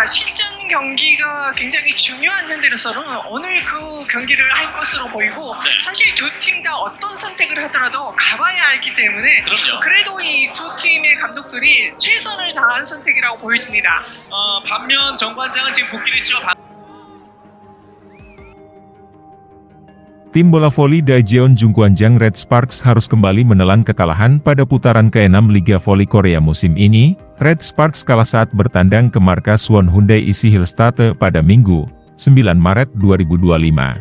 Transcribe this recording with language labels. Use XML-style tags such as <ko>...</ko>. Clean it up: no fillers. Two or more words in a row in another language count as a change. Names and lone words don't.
<ko>실전 경기가 굉장히 중요한 현대건설은 오늘 그 경기를 할 것으로 보이고 네. 사실 두 팀 다 어떤 선택을 하더라도 가봐야 알기 때문에 그럼요. 그래도 이 두 팀의 감독들이 최선을 다한 선택이라고 보여집니다. 반면 정관장은 지금 복귀를 치러</ko> <id>Tim bola voli Daejeon Jungkwanjang Red Sparks harus kembali menelan kekalahan pada putaran ke-6 Liga Voli Korea musim ini. Red Sparks kalah saat bertandang ke markas Suwon Hyundai Isi Hillstate pada Minggu, 9 Maret 2025.</id>